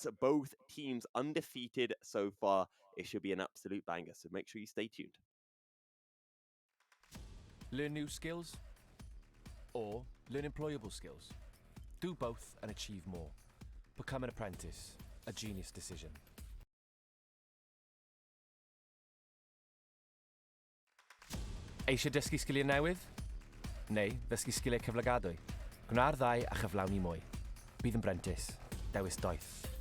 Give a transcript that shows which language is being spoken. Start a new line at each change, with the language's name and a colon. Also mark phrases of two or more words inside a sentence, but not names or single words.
English: Both teams undefeated so far. It should be an absolute banger. So make sure you stay tuned. Learn new skills or learn employable skills. Do both and achieve more. Become an apprentice. A genius decision.
Welsh: Eisiau dysgu sgiliau newydd? Neu ddysgu sgiliau cyflogadwy? Gwna'r ddau a chyflawni mwy. Bydd yn brentis. Dewis doeth.